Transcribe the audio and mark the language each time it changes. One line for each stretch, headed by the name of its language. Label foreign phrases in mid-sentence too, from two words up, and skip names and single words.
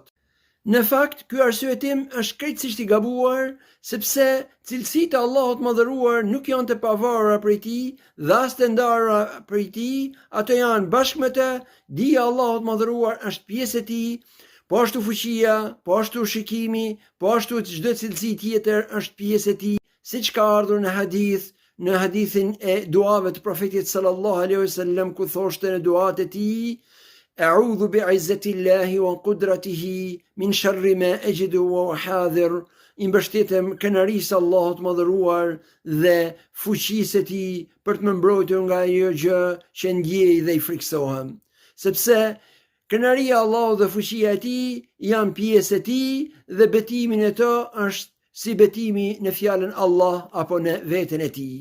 Albanian: Në fakt, ky arsyetim është krejtësisht i gabuar, sepse cilësitë e Allahut madhëruar nuk janë të pavarura prej tij dhe as të ndarura prej tij, ato janë bashkë me të, dija e Allahut madhëruar është pjesë e tij, po ashtu fuqia, po ashtu shikimi, po ashtu çdo cilësi tjetër është pjesë e tij, siç ka ardhur në hadithin e duave të profetit
Arabic: صلى الله عليه وسلم,
Albanian: ku thoshte në duat e tij:
Arabic: "أعوذ بعزة الله وقدرته من شر ما أجد وأحاذر",
Albanian: i mbështetem kënaqërisë Allahut madhëruar dhe fuqisë së tij për të më mbrojtur nga ajo gjë që ndjej dhe i friksohem, sepse kënaqëria e Allahut dhe fuqia e tij janë pjesë e tij dhe betimin e to është si betimi në fjalën Allah apo në veten e tij.